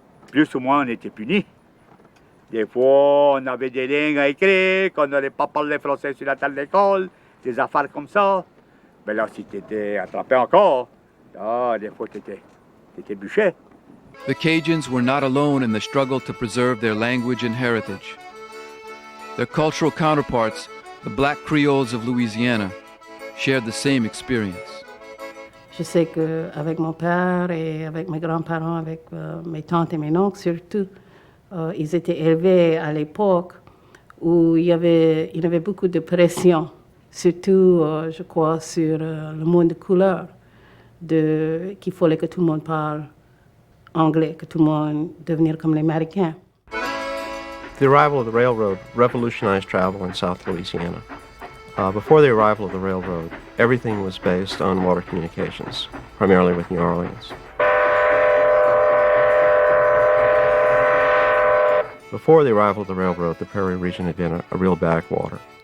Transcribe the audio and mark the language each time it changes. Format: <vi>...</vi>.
<fr>Plus ou moins, on était punis. Des fois, on avait des lignes à écrire, qu'on n'allait pas parler français sur la table d'école, des affaires comme ça. Mais là, si tu étais attrapé encore, des fois, tu étais bûché.</fr> <en>The Cajuns were not alone in the struggle to preserve their language and heritage. Their cultural counterparts, the black Creoles of Louisiana, shared the same experience.</en> <fr>Je sais qu'avec mon père et avec mes grands-parents, avec mes tantes et mes oncles surtout, ils étaient élevés à l'époque où il y avait beaucoup de pression, surtout, je crois, sur le monde de couleur, qu'il fallait que tout le monde parle anglais, que tout le monde devenir comme les Américains.</fr> <en>The arrival of the railroad revolutionized travel in South Louisiana. Before the arrival of the railroad, everything was based on water communications. primarily with New Orleans. Before the arrival of the railroad, the Prairie region had been a real backwater.</en>